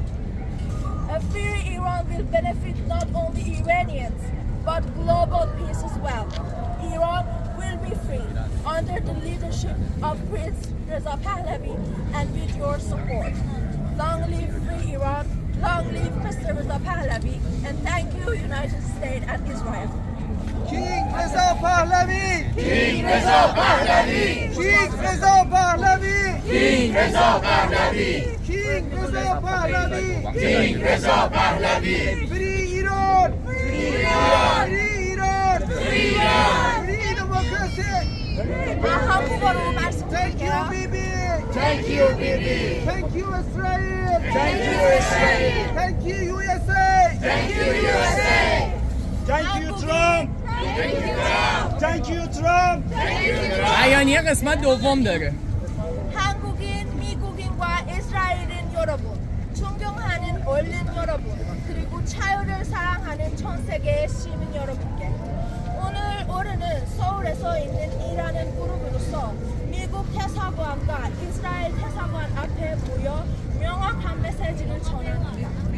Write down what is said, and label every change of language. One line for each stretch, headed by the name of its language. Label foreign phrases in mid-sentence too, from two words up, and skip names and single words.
English: A free Iran will benefit not only Iranians, but global peace as well. Iran will be free under the leadership of Prince Reza Pahlavi and with your support. Long live free Iran, long live Mr. Reza Pahlavi, and thank you United States and Israel. King Reza Pahlavi! King Reza Pahlavi! King Reza Pahlavi! King Reza Pahlavi! King Reza Pahlavi! King Reza Pahlavi! Free Iran! Free Iran! Free Iran! Free Iran! Free democracy!
Korean: 한국어로
English: Thank you,
Korean: 말씀드릴게요.
English: Bibi! Thank you, Bibi! Thank you, Israel! Thank you, Israel! Thank you, USA! Thank you, USA! Thank you, Trump! Thank you, Trump! Thank you, Trump! Thank you, Trump!
Persian: 아연이 قسمت دوم داره.
Korean: 한국인, 미국인과 이스라엘인 여러분, 존경하는 언론 여러분, 그리고 자유를 사랑하는 전 세계의 시민 여러분께 올해는 서울에서 있는 일하는 그룹으로서 미국 대사관과 이스라엘 대사관 앞에 모여 명확한 메시지를 전합니다.